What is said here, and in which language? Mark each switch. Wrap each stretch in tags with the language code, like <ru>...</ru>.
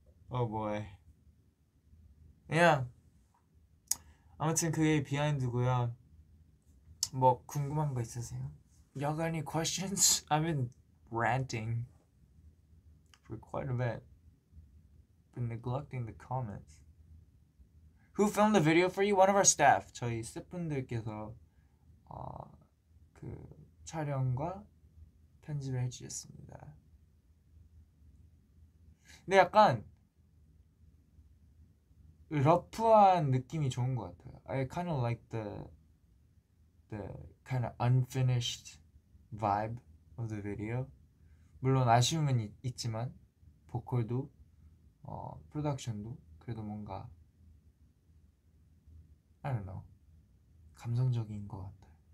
<en>Oh boy. Yeah.</en> <ko>아무튼 그게 비하인드고요. 뭐 궁금한 거 있으세요?</ko> <en>Y'all got any questions? I've been ranting for quite a bit. Been neglecting the comments. Who filmed the video for you? One of our staff.</en> <ko>저희 스태프분들께서 그 촬영과 편집을 해주셨습니다. 근데 약간 러프한 느낌이 좋은 것 같아요.</ko> <en>I kind of like the kind of unfinished vibe of the video.</en> <ko>물론 아쉬움은 있지만 보컬도 프로덕션도 그래도 뭔가</ko> <en>I don't know</en> <ko>감성적인 것 같아요.</ko>